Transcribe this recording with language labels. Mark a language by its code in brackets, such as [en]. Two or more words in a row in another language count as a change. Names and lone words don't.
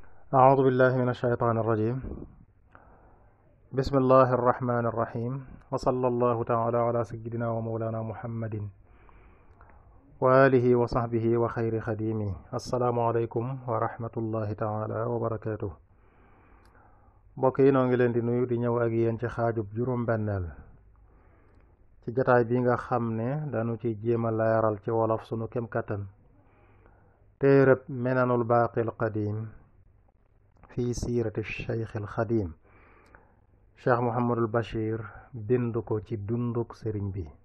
[ar] أعوذ بالله من الشيطان الرجيم. بسم الله الرحمن الرحيم، وصلى الله تعالى على سيدنا ومولانا محمد وآله وصحبه وخير خديمه. السلام عليكم ورحمة الله تعالى وبركاته. [wo] mbokk yi noo ngi leen di nuyu di ñëw ak yéen ci xaajub juróom-benneel ci jataay bi nga xam ne dañu ci jéem a leeral ci wolof sunu kem kattan téereb Minanul Baaqil Qadiim fi siirati Cheikh al Xadim, Cheikh Mouhamadul Bachir bind ko ci dunduk sëriñ bi.